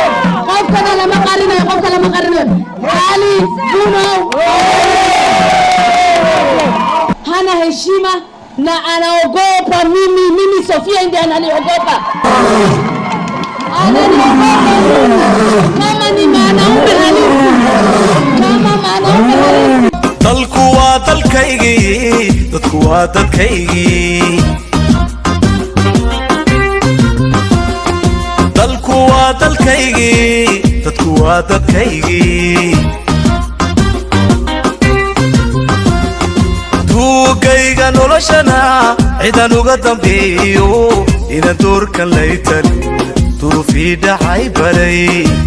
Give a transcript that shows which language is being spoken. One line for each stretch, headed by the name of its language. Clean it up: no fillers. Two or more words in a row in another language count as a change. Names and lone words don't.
Swahili: Hana heshima na anaogopa mimi Sofia ndiye analiogopa. Kama ni mwanaume halisi. Kama mwanaume halisi.
Somali: Dalku waa dalkaygi, dadku waa dadkaygi. Dalku waa dalkaygi, dadku waa dadkaygi. Duugayga noloshana ciidan uga dambeeyo inaan doorkan laytan duruufii dhacay baray.